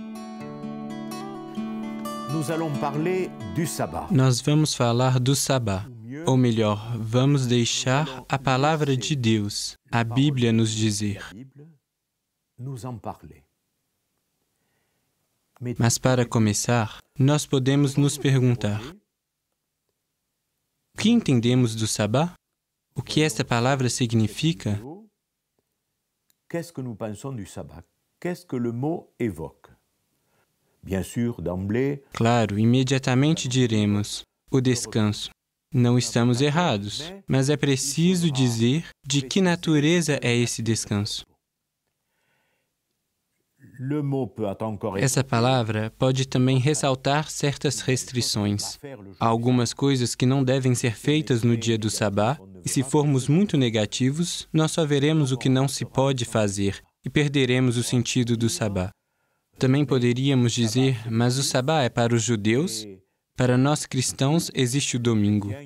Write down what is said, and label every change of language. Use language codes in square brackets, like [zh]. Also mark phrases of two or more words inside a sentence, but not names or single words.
[pt] Nós vamos falar do sabá, ou melhor, vamos deixar a palavra de Deus, a Bíblia, nos dizer. Mas para começar, nós podemos nos perguntar: o que entendemos do sabá? O que esta palavra significa? [fr] Qu'est-ce que nous pensons du sabbat? Qu'est-ce que le mot évoque? Bien sûr, d'emblée, [pt] Claro, imediatamente diremos: o descanso. Não estamos errados, mas é preciso dizer de que natureza é esse descanso. [fr] le mot peut encore [pt] Essa palavra pode também ressaltar certas restrições. Há algumas coisas que não devem ser feitas no dia do sabá, e se formos muito negativos, nós só veremos o que não se pode fazer e perderemos o sentido do sabá. Também poderíamos dizer, mas o sabá é para os judeus, para nós cristãos existe o domingo.